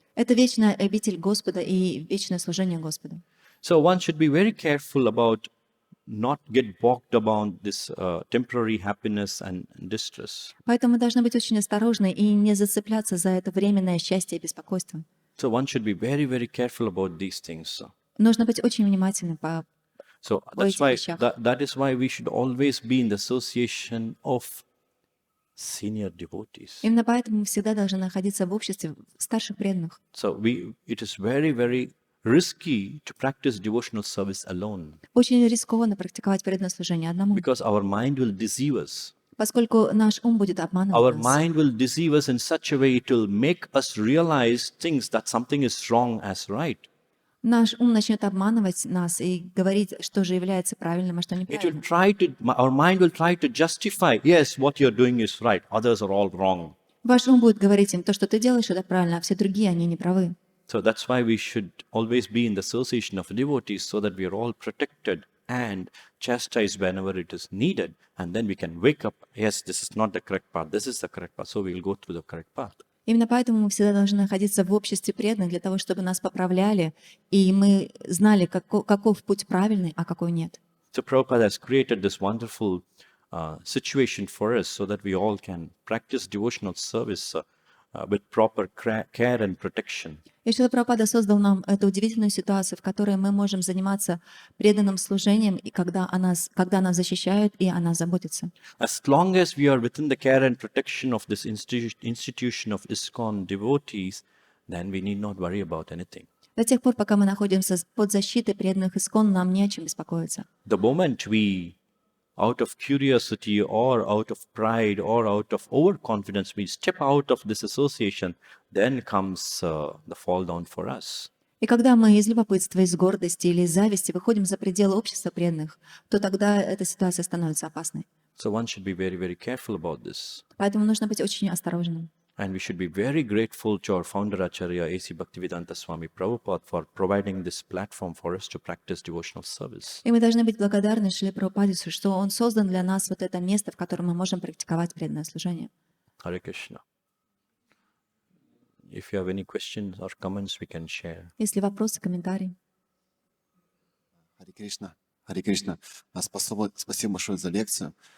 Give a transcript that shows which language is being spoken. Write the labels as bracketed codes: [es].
[ru] Это вечная обитель Господа и вечное служение Господу. [en] So one should be very careful about not get bogged about this temporary happiness and distress. [ru] Поэтому мы должны быть очень осторожны и не зацепляться за это временное счастье и беспокойство. [en] So one should be very, very careful about these things. [ru] Нужно быть очень внимательным по [en] So [ru] этих вещах. [en] that is why we should always be in the association of senior devotees. [ru] Именно поэтому мы всегда должны находиться в обществе старших преданных. [en] So it is very, very risky to practice devotional service alone [ru] Очень рискованно практиковать преданное служение одному, [en] because our mind will deceive us. [ru] поскольку наш ум будет [en] Our [ru] обманывать нас. [en] mind will deceive us in such a way it will make us realize things that something is wrong as right. [ru] Наш ум начнет обманывать нас и говорить, что же является правильным, а что [en] It will [ru] неправильным. [en] our mind will try to justify, yes, what you're doing is right, others are all wrong. [ru] Ваш ум будет говорить им, то, что ты делаешь, это правильно, а все другие, они не правы. [en] So that's why we should always be in the association of devotees so that we are all protected and chastised whenever it is needed. And then we can wake up, yes, this is not the correct path, this is the correct path. So we'll go through the correct path. [ru] Именно поэтому мы всегда должны находиться в обществе преданных для того, чтобы нас поправляли, и мы знали, каков путь правильный, а какой нет. [en] So Prabhupada has created this wonderful situation for us so that we all can practice devotional service with proper care and protection. [ru] И Шрила Прабхупада создал нам эту удивительную ситуацию, в которой мы можем заниматься преданным служением, и когда нас защищают, и о нас заботятся. [en] As long as we are within the care and protection of this institution of ISKCON devotees, then we need not worry about anything. [ru] До тех пор, пока мы находимся под защитой преданных ИСККОН, нам не о чем беспокоиться. [en] The moment we, out of curiosity or out of pride or out of overconfidence, we step out of this association, then comes the fall down for us. [ru] И когда мы из любопытства, из гордости или из зависти выходим за пределы общества преданных, то тогда эта ситуация становится опасной. [en] So one should be very, very careful about this. [ru] Поэтому нужно быть очень осторожным. [en] And we should be very grateful to our founder Acharya A.C. Bhaktivedanta Swami Prabhupada for providing this platform for us to practice devotional service. [ru] И мы должны быть благодарны Шриле Прабхупаде, что он создан для нас вот это место, в котором мы можем практиковать преданное служение. [en] Hare Krishna. If you have any questions or comments, we can share. [ru] Если вопросы, комментарии. Харе Кришна. Харе Кришна. Спасибо большое за лекцию.